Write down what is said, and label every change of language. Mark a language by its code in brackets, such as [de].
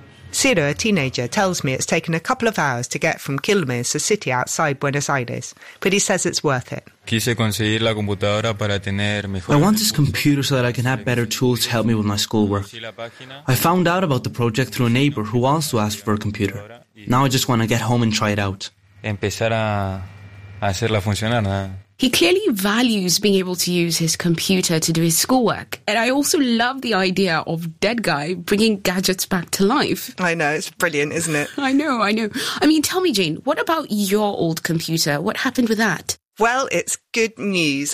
[en] Ciro, a teenager, tells me it's taken a couple of hours to get from Quilmes, a city outside Buenos Aires, but he says it's worth it. I want this computer so that I can have better tools to help me with my schoolwork. I found out about the project through a neighbor who also asked for a computer. Now I just want to get home and try it out. [es] Empezar a hacerla funcionar, ¿no? [en] He clearly values being able to use his computer to do his schoolwork. And I also love the idea of Dead Guy bringing gadgets back to life. I know, it's brilliant, isn't it? I know. I mean, tell me, Jane, what about your old computer? What happened with that? Well, it's good news.